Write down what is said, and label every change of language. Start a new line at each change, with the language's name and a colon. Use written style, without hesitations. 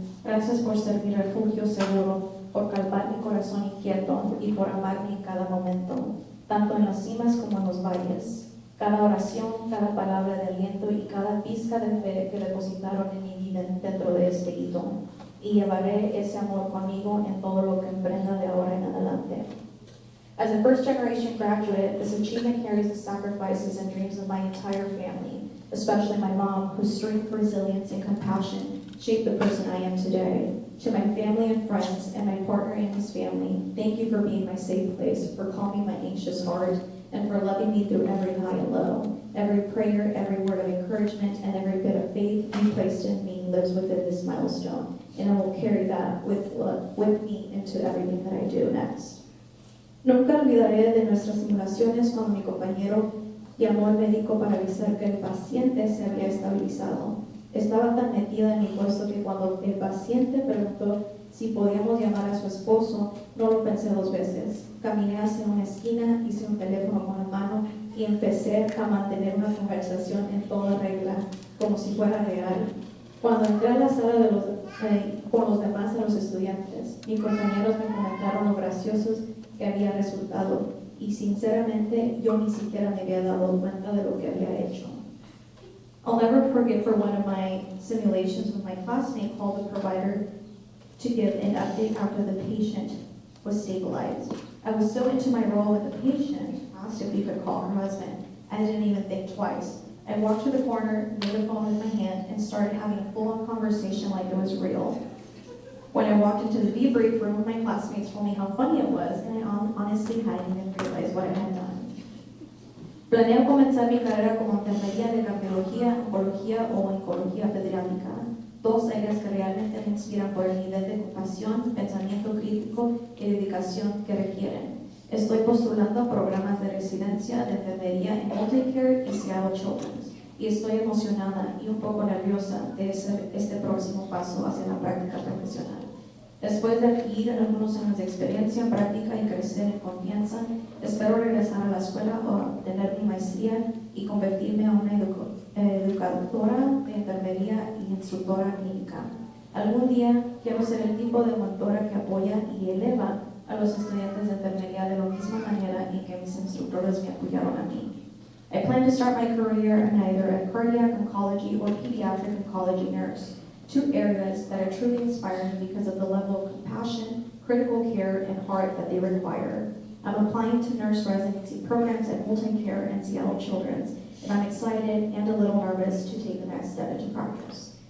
Spanish: Gracias por ser mi refugio seguro, por calmar mi corazón inquieto y por amarme en cada momento, tanto en las cimas como en los valles. Cada oración, cada palabra de aliento y cada pizca de fe que depositaron en mi vida dentro de este hito. Y llevaré ese amor conmigo en todo lo que emprenda de ahora en adelante.
English: As a first-generation graduate, this achievement carries the sacrifices and dreams of my entire family, especially my mom, whose strength, resilience, and compassion shaped the person I am today. To my family and friends, and my partner and his family, thank you for being my safe place, for calming my anxious heart, and for loving me through every high and low. Every prayer, every word of encouragement, and every bit of faith you placed in me lives within this milestone, and I will carry that with me into everything that I do next.
Spanish: Nunca olvidaré de nuestras simulaciones cuando mi compañero llamó al médico para avisar que el paciente se había estabilizado. Estaba tan metida en mi puesto que cuando el paciente preguntó si podíamos llamar a su esposo, no lo pensé dos veces. Caminé hacia una esquina, hice un teléfono con la mano y empecé a mantener una conversación en toda regla, como si fuera real. Cuando entré a la sala con los demás de los estudiantes, mis compañeros me comentaron lo graciosos que había resultado y sinceramente yo ni siquiera me había dado cuenta de lo que había hecho.
English: I'll never forget for one of my simulations when my classmate called the provider to give an update after the patient was stabilized. I was so into my role with the patient, asked if we could call her husband. I didn't even think twice. I walked to the corner, made the phone with my hand, and started having a full-on conversation like it was real. When I walked into the debrief room, my classmates told me how funny it was, and I honestly hadn't even realized what I had done.
Spanish: Planeo comenzar mi carrera como enfermería de cardiología, oncología o oncología pediátrica, dos áreas que realmente me inspiran por el nivel de compasión, pensamiento crítico y dedicación que requieren. Estoy postulando a programas de residencia de enfermería en Multicare y Seattle Children's, y estoy emocionada y un poco nerviosa de este próximo paso hacia la práctica profesional. Después de adquirir algunos años de experiencia, práctica y crecer en confianza, espero regresar a la escuela o obtener mi maestría y convertirme en una educadora de enfermería y instructora clínica. Algún día quiero ser el tipo de mentora que apoya y eleva a los estudiantes de enfermería de la misma manera en que mis instructores me apoyaron a mí.
English: I plan to start my career in either a cardiac oncology or pediatric oncology nurse, two areas that are truly inspiring because of the level of compassion, critical care, and heart that they require. I'm applying to nurse residency programs at Multicare and Seattle Children's, and I'm excited and a little nervous to take the next step into practice.